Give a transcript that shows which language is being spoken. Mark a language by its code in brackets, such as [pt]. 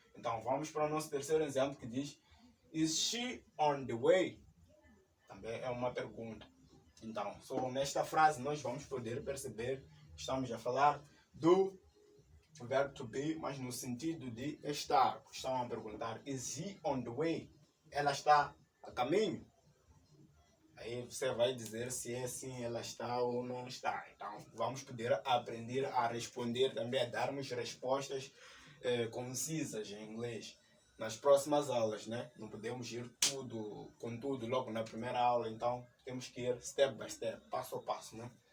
[pt] Então, vamos para o nosso terceiro exemplo que diz [en] Is she on the way? [pt] Também é uma pergunta. Então, só nesta frase nós vamos poder perceber que estamos a falar do verbo to be, mas no sentido de estar. Estão a perguntar, [en] is he on the way? [pt] Ela está a caminho? Aí você vai dizer se é assim, ela está ou não está. Então, vamos poder aprender a responder também, a darmos respostas concisas em inglês nas próximas aulas, né? Não podemos ir com tudo logo na primeira aula, então temos que ir [en] step by step, [pt] passo a passo, né?